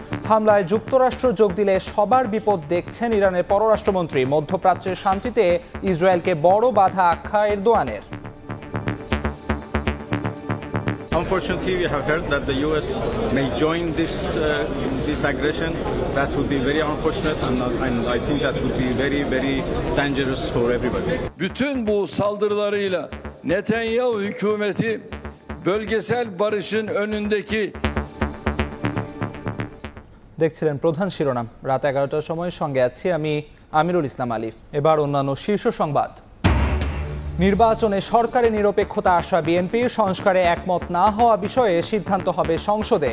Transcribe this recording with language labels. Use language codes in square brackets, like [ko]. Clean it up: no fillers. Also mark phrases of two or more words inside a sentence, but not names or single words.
[bn] হামলায় যুক্তরাষ্ট্র যোগ দিলে সবার বিপদ দেখছেন ইরানের পররাষ্ট্রমন্ত্রী। মধ্যপ্রাচ্যের শান্তিতে ইসরায়েলকে বড় বাধা আখ্যা এরদোয়ানের। [en] Unfortunately, we have heard that the U.S. may join this aggression. That would be very unfortunate, and I think that would be very, very dangerous for everybody. [tr] Bütün bu saldırılarıyla Netanyahu hükümeti bölgesel barışın önündeki [bn] দেখছিলেন প্রধান শিরোনাম। রাত 11টার সময় সঙ্গে আছি আমি আমিরুল ইসলাম আলিফ। এবার অন্যান্য শীর্ষ সংবাদ। নির্বাচনে সরকারি নিরপেক্ষতা আশা বিএনপির। সংস্কারে একমত না হওয়া বিষয়ে সিদ্ধান্ত হবে সংসদে।